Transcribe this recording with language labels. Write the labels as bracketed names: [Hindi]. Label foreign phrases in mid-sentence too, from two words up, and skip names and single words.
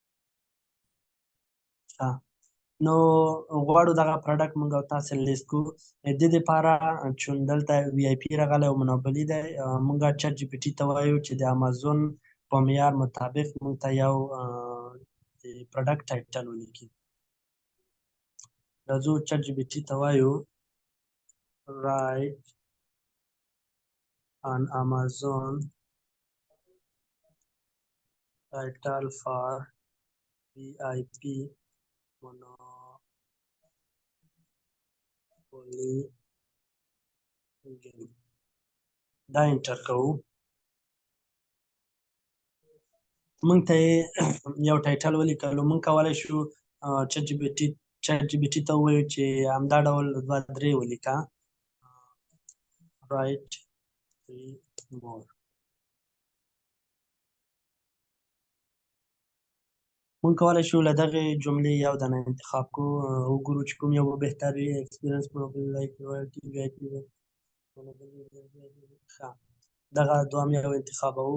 [Pashto] نو غواړو دغه پروډکټ مونږ او تاسې لیست کړو. د دې دپاره چون دلته وي آی پي راغلی او مونوپولي دی، مونږه چټ جي پي ټي ته وایو چې د امازون په معیار مطابق مونږ ته یو د پروډکټ ټایټل ولیکي. راځو چټ جي پي ټي ته وایو [English] write on Amazon title for VIP monopoly game. [Pashto] دا انټر کوو. مونږ ته یو ټایټل ولیکلو. مونږ کولی شو چټ جي پي ټي ته ووایو چې همدا ډول 2-3 ولیکه. [English] write 3 more. [Pashto] مونږ کولی شو له دغې جملې یو دانه انتخاب کړو، وګورو چې کوم یو به بهتر وي. [English] experience Monopoly like royalty VIP. [Pashto] ښه، دغه دوهم یو انتخابوو.